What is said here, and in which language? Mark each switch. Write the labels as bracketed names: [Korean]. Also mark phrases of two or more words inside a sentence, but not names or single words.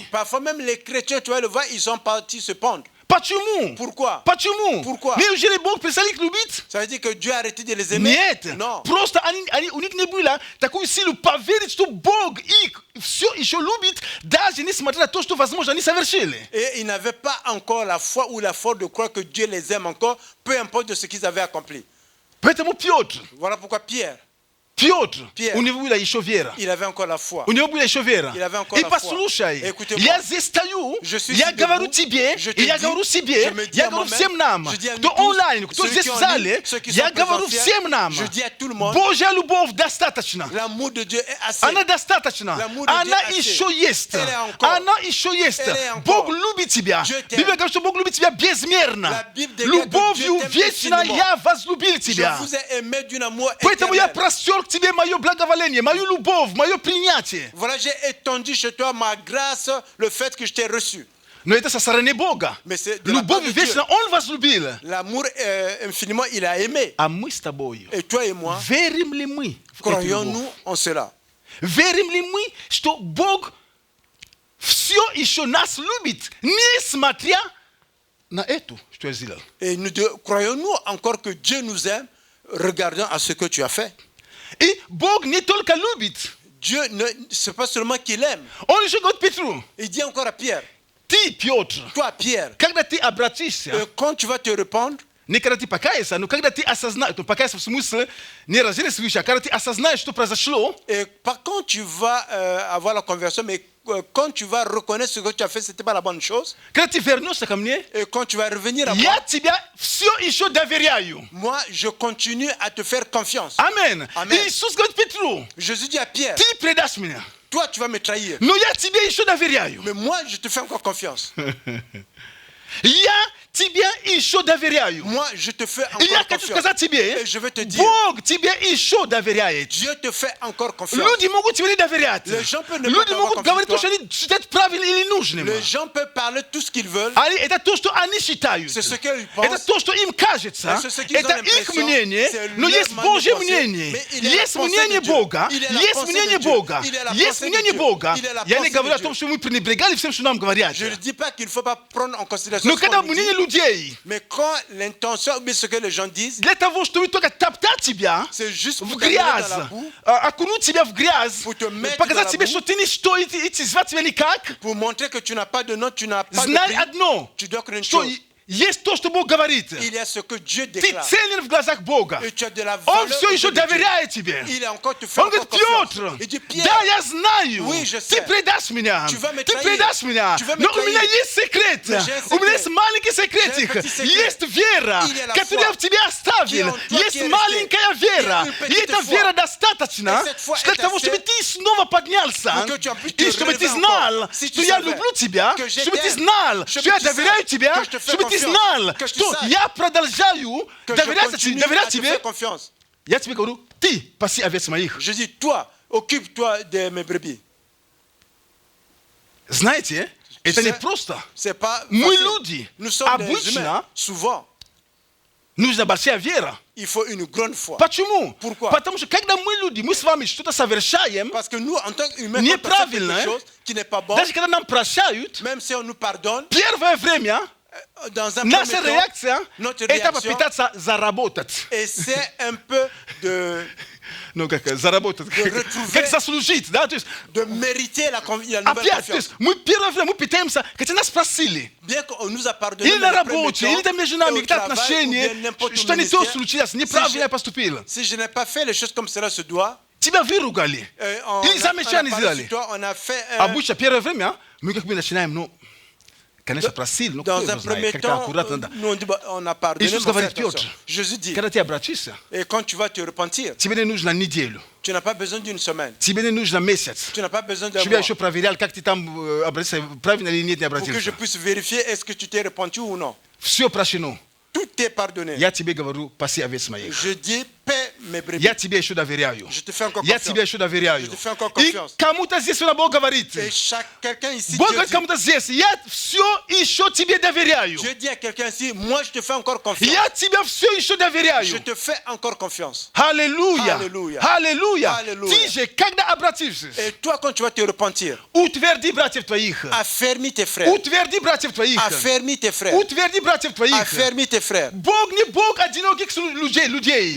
[French] parfois même les chrétiens, tu vas le voir, ils sont partis se pendre. [Russian] Почему? [French] Pourquoi? [Russian] Почему? [French] Pourquoi? [Russian] Неужели Бог перестал их любить? [French] Ça veut dire que Dieu a arrêté de les aimer? [Russian] Нет. [French] Non. [Russian] Просто у них не было такой силы поверить, что Бог их все еще любит, даже несмотря на то, что, возможно, они совершили. [French] Et ils n'avaient pas encore la foi ou la force de croire que Dieu les aime encore, peu importe de ce qu'ils avaient accompli. [Russian] Поэтому Петр, [French] Voilà pourquoi Pierre, [Russian] Петр, у него была еще вера. [French] il avait encore la foi. [Russian] У него была еще вера. [French] Il avait encore [Russian] И [French] la foi. [Russian] послушай, [French] Écoutez-moi. [Russian] я здесь стою, [French] Je suis [Russian] я [French] ici [Russian] говорю [French] debout, [Russian] тебе, [French] je te [Russian] и я [French] dis, [Russian] говорю себе, [French] je me dis [Russian] я [French] à [Russian] говорю [French] moi-même, [Russian] всем нам, [French] je dis à nous [Russian] кто [French] tous, [Russian] онлайн, кто [French] ceux [Russian] здесь [French] qui [Russian] в [French] en [Russian] зале, [French] ligne, ceux qui [Russian] я [French] sont [Russian] говорю [French] présents, [Russian] всем нам, [French] je dis à tout le monde, [Russian] Божья любовь достаточно. [French] l'amour de Dieu est assez. [Russian] Она достаточно. [French] L'amour de [Russian] Она [French] Dieu assez. [Russian] еще есть. [French] Elle est encore. [Russian] Она еще есть. [French] Elle est encore. [Russian] Бог любит тебя. [French] Dieu t'aime. [Russian] Библия говорит, что Бог любит тебя безмерно. [French] La Bible déclare que [Russian] Любовью [French] Dieu t'aime [Russian] вечно [French] infiniment. [Russian] я возлюбил [French] Je [Russian] тебя. [French] vous ai aimé d'un amour [Russian] Поэтому я [French] éternel. [Russian] простер к тебе мое благоволение, мою любовь, мое принятие. [French] Voilà, j'ai étendu chez toi ma grâce, le fait que je t'ai reçu. [Russian] Но это со стороны Бога. [French] Mais c'est de la part [Russian] Любовь [French] de Dieu. [Russian] вечно Он возлюбил. [French] L'amour infiniment, il a aimé. [Russian] А мы с тобой, [French] Et toi et moi, [Russian] верим ли мы в эту любовь? [French] croyons-nous en cela? [Russian] Верим ли мы, что Бог все еще нас любит, несмотря на эту, что я сделал? [French] Et croyons-nous encore que Dieu nous aime, regardant à ce que tu as fait? [Russian] И Бог не только любит, [French] Dieu, ce n'est pas seulement qu'il aime. [Russian] Он еще говорит Петру, [French] Il dit encore à Pierre, [Russian] ты, Петр, [French] toi Pierre, [Russian] когда ты обратишься, [French] quand tu vas te répandre, [Russian] не когда ты покаешься, но когда ты осознаешь, покаяться в смысле не разделись, а когда ты осознаешь, что произошло, [French] et par contre tu vas avoir la conversion, mais quand tu vas reconnaître ce que tu as fait, ce n'était pas la bonne chose, [Russian] когда ты вернешься ко мне, [French] et quand tu vas revenir à moi, [Russian] я тебя все еще доверяю. [French] moi je continue à te faire confiance. [Russian] Аминь. [French] Amen. [Russian] Иисус говорит Петру, [French] Jésus dit à Pierre, [Russian] ты предашь меня, [French] toi tu vas me trahir, [Russian] но я тебе еще доверяю. [French] mais moi je te fais encore confiance. [Russian] Я тебе еще доверяю. [French] Moi je te fais [Russian] И я [French] encore [Russian] хочу [French] confiance. [Russian] сказать тебе, [French] Et je vais te dire, [Russian] Бог тебе еще доверяет. [French] Dieu te fait encore confiance. [Russian] Люди могут тебе не доверять. [French] Les gens peuvent ne pas [Russian] Люди [French] t'avoir [Russian] могут говорить то, [French] confiance. [Russian] что они считают правильным или нужным. [French] Les gens peuvent parler tout ce qu'ils veulent. [Russian] Это то, что они считают. [French] C'est ce qu'ils [Russian] Это [French] pensent. [Russian] то, что им кажется. [French] C'est ce qu'ils ont [Russian] Это их [French] l'impression. [Russian] мнение. [French] C'est [Russian] Но [French] leur [Russian] есть [French] manière de [Russian] Божье [French] penser. [Russian] мнение. [French] Mais il est la [Russian] Есть [French] pensée [Russian] мнение [French] de Dieu. [Russian] Бога. [French] Il est la [Russian] Есть [French] pensée [Russian] мнение [French] de Dieu. [Russian] Бога. [French] Il est la [Russian] Есть [French] pensée de [Russian] мнение [French] Dieu. [Russian] Бога. [French] Il est la [Russian] Я не [French] pensée [Russian] говорю [French] de [Russian] о том, [French] Dieu. [Russian] что мы пренебрегали всем, что нам говорят. [French] Je ne dis pas qu'il ne faut pas prendre en considération personnes No ce qu'on kada nous dit, munene людей. mais quand l'intention ou bien ce que les gens disent, [Russian] Для того, чтобы только топтать тебя [French] c'est juste [Russian] в [French] pour t'amener dans [Russian] грязь, [French] la boue, [Russian] окунуть тебя в грязь, [French] Pour te mettre [Russian] показать [French] dans la [Russian] тебе, [French] boue. [Russian] что ты ничто, и звать тебя никак. [French] pour montrer que tu n'as pas de nom, tu n'as pas de [Russian] Знай [French] prix. [Russian] одно, [French] Tu dois connaître une [Russian] что [French] chose. [Russian] есть то, что Бог говорит. [French] Il y a ce que Dieu [Russian] Ты [French] déclare. [Russian] ценен в глазах Бога. [French] Et tu as de la [Russian] Он [French] valeur. [Russian] все [French] aux [Russian] еще [French] yeux de Dieu. [Russian] доверяет тебе. [French] Il est encore te fait [Russian] Он [French] encore [Russian] говорит, [French] confiance. [Russian] Петр, [French] Il dit, Pierre, [Russian] да, я знаю, [French] Oui, je [Russian] ты [French] sais. [Russian] предашь меня, [French] Tu vas me [Russian] ты [French] trahir. [Russian] предашь меня, [French] Tu vas me [Russian] но у меня [French] trahir. [Russian] есть секрет, [French] Mais j'ai un [Russian] у меня [French] secret. [Russian] есть маленький [French] J'ai un [Russian] секретик, [French] petit secret. [Russian] есть вера, [French] Il y a la [Russian] которую я [French] foi [Russian] в тебе оставил, [French] qui est en toi, qui [Russian] есть [French] est restée. [Russian] маленькая вера, [French] Il y a une [Russian] и [French] petite [Russian] эта [French] foi. [Russian] вера достаточно [French] Et cette foi [Russian] для [French] est [Russian] того, [French] assez [Russian] чтобы ты снова поднялся, [French] pour que tu puisses te [Russian] и чтобы ты [French] relever [Russian] знал, [French] encore. Si [Russian] что [French] tu [Russian] я [French] savais [Russian] люблю тебя, [French] que je [Russian] чтобы ты [French] t'aime, [Russian] знал, чтобы что я [French] tu [Russian] доверяю [French] saches [Russian] тебе, [French] que je te fais [Russian] чтобы ты [French] confiance, [Russian] знал, [French] que tu [Russian] что [French] saches [Russian] я продолжаю [French] que je [Russian] доверять [French] continue à [Russian] доверять [French] te [Russian] тебе. [French] faire confiance. [Russian] Я тебе говорю, ты паси овец моих. [French] Je dis, toi, occupe-toi de mes brebis. [Russian] Знаете, это не [French] sais, [Russian] просто. [French] C'est pas [Russian] Мы [French] facile. [Russian] люди. [French] Nous sommes des [Russian] Обычно [French] humains. Souvent, [Russian] нужна большая вера. [French] il faut une grande foi. [Russian] Почему? [French] Pourquoi? [Russian] Потому что когда мы люди, мы с вами что-то совершаем, [French] Parce que nous, en tant qu'humains, [Russian] Не [French] quand on fait [Russian] правильно, [French] quelque chose qui n'est pas bon, [Russian] даже когда нам прощают, [French] même si on nous pardonne, [Russian] первое время [French] dans un [Russian] наша [French] premier temps, [Russian] реакция [French] notre [Russian] это [French] réaction [Russian] попытаться заработать. [French] essaie un peu [Russian] Ну как заработать, [French] retrouver- [Russian] как заслужить, да? То есть [French] de mériter la nouvelle [Russian] опять, то [French] confiance. [Russian] есть мы первое время мы пытаемся, хотя нас спросили, [French] Bien qu'on nous a pardonné, [Russian] или [French] mais [Russian] на [French] le premier [Russian] работе, [French] temps, [Russian] или там между [French] et [Russian] нами [French] au [Russian] какие-то [French] travail, ou bien [Russian] отношения, [French] n'importe où [Russian] что не то [French] ministère, [Russian] случилось, [French] si [Russian] неправильно я [French] je- [Russian] поступил. [French] si je n'ai pas fait les choses comme cela se doit, [Russian] Тебя выругали, [French] on [Russian] или [French] a [Russian] замечание [French] parlé [Russian] сделали. [French] sur toi, on a fait [Russian] Обычно первое время мы как бы начинаем, ну, конечно, просили, но кто [French] dans un [Russian] его знает, [French] premier [Russian] как-то [French] temps, [Russian] аккуратно, да. [French] nous on dit, bah, on a pardonné, [Russian] Иисус [French] mais fais [Russian] говорит, [French] attention. [Russian] Петр, [French] Jésus dit, [Russian] когда ты обратишься, [French] et quand tu vas te repentir, [Russian] тебе не нужно неделю, [French] tu n'as pas besoin d'une semaine, [Russian] тебе не нужно месяц, [French] tu n'as pas besoin d'un [Russian] чтобы я [French] mois [Russian] еще проверял, как ты там обратился, правильно или нет, не [French] pour que je [Russian] обратился. [French] puisse vérifier est-ce que tu t'es repenti ou non. [Russian] Все прощено. [French] Tout est pardonné. [Russian] Я тебе говорю, паси овец моих. [French] Je dis, paie mes brebis. [Russian] Я тебе еще доверяю. [French] Je te fais encore [Russian] Я [French] confiance. [Russian] тебе еще доверяю. [French] Je te fais encore [Russian] И [French] confiance. [Russian] кому-то здесь Бог говорит. [French] Et quelqu'un ici, [Russian] Бог [French] Dieu [Russian] говорит [French] dit, [Russian] кому-то здесь, я все еще тебе доверяю. [French] Dieu dit à quelqu'un ici, moi je te fais encore confiance. [Russian] Я тебя все еще [French] Je [Russian] доверяю. [French] te fais encore confiance. [Russian] Аллилуйя. Аллилуйя. Аллилуйя. Аллилуйя. Ты же, когда обратишься, [French] Et toi, quand tu vas te repentir, [Russian] утверди братьев твоих. [French] affermis tes frères. [Russian] Утверди братьев твоих. [French] Affermis tes frères. [Russian] Утверди братьев твоих. [French] Affermis tes frères. [Russian] Бог не Бог одиноких людей.